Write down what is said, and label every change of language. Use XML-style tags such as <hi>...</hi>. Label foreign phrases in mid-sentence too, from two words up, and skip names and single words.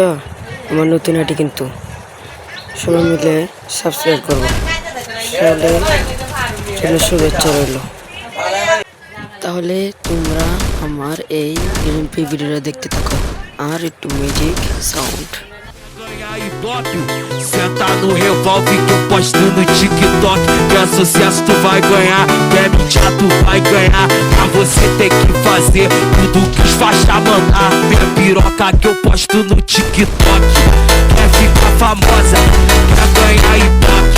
<bn>আমার নতুন আইডি কিন্তু সবাই মিলে সাবস্ক্রাইব করবো। শুভেচ্ছা রইল। তাহলে তোমরা আমার এই গেমপ্লে ভিডিওটা দেখতে থাকো আর একটু মিউজিক সাউন্ড।</bn> <pt>Ganhar Ibope, senta no revólver que eu posto no TikTok. Quer sucesso tu vai ganhar, quer mídia tu vai ganhar. Pra você ter que fazer tudo que os faixa mandar. Minha piroca que eu posto no TikTok. Quer ficar famosa, quer ganhar Ibope.</pt>